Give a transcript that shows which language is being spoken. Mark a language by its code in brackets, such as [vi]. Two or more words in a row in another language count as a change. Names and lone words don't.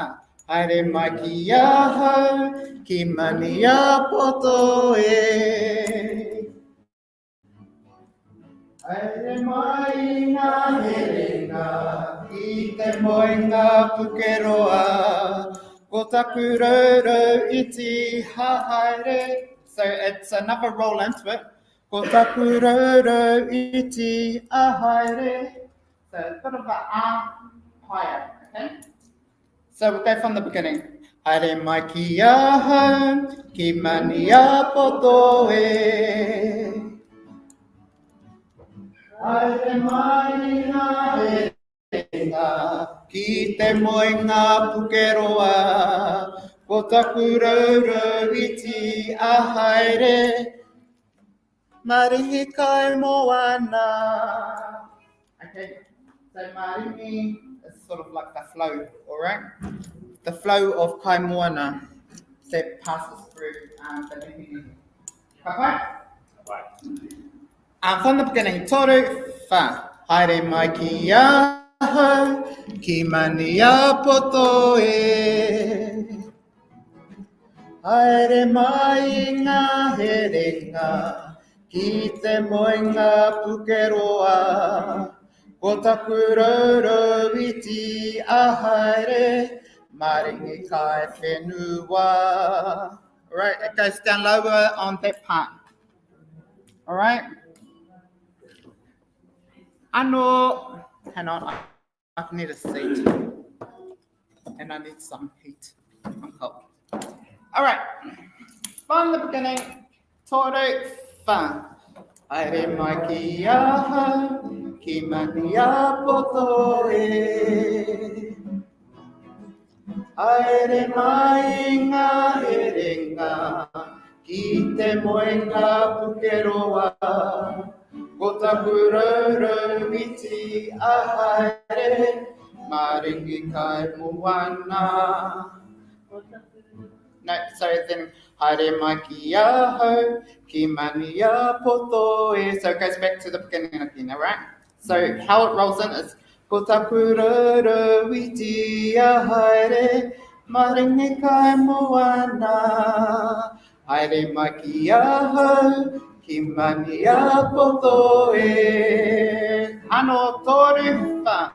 [mi] Haere mai ki mani a poto e. Haere mai ngā herenga, ki te moenga pukeroa. Ko taku roro iti haere. [en] So it's another roll into it. [mi] Ko taku roro iti haere. [en] So it's a bit of a higher, okay? So we'll go from the beginning. [mi] Haere mai ki mani a poto e. Haere mai ngā herenga, ki te moenga pukeroa. Ko taku roro iti haere. Maringi kai moana. [en] Okay, so maringi is sort of like the flow, all right? The flow of [mi] kai moana [en] that passes through the lihi. Okay? From the beginning, [mi] toru wha. Haere mai ki ki mani a poto e. Haere mai ngā herenga, ki te moenga pukeroa. Ko taku roro iti haere, maringi kai whenua. [en] Alright, it goes down lower on that part. Alright? Ano, hang on, I need a seat. And I need some heat. I'm cold. Alright, from the beginning, [mi] toru wha. Haere mai ki mani a poto e. Haere mai ngā herenga, ki te moenga pukeroa. Ko taku roro iti haere, maringi kai moana. [en] No, so then, [mi] haere mai ki mani a poto e. [en] So it goes back to the beginning again, all right? So how it rolls in is, [mi] ko taku roro iti haere, maringi kai moana. Haere mai ki mani a poto e. Ano toru wha.